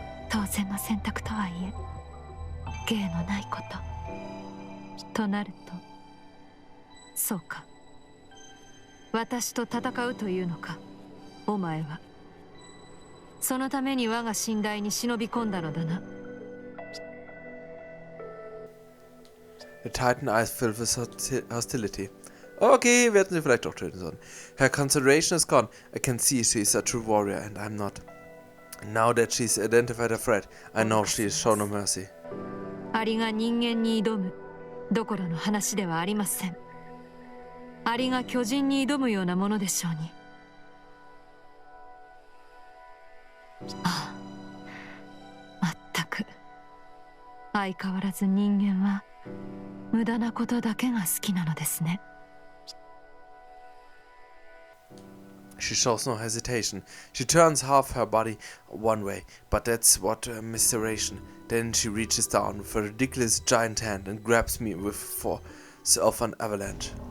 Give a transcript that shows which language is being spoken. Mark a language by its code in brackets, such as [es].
[ja] 当然の選択とはいえ芸のないこととなると、そうか、私と戦うというのか。お前はそのために我が寝台に忍び込んだのだな。 [en] The Titan eyes filled with hostility. [de] Okay, wir hätten sie vielleicht doch töten sollen. [en] Her concentration is gone. I can see she's a true warrior and I'm not. Now that she's identified a threat, I know she is shown no mercy. [ja] アリが人間に挑むどころの話ではありません。アリが巨人に挑むようなものでしょうに。ああ、まったく相変わらず人間は無駄なことだけが好きなのですね。 [en] She shows no hesitation. She turns half her body one way, but that's what misdirection. Then she reaches down with a ridiculous giant hand and grabs me with force of an avalanche.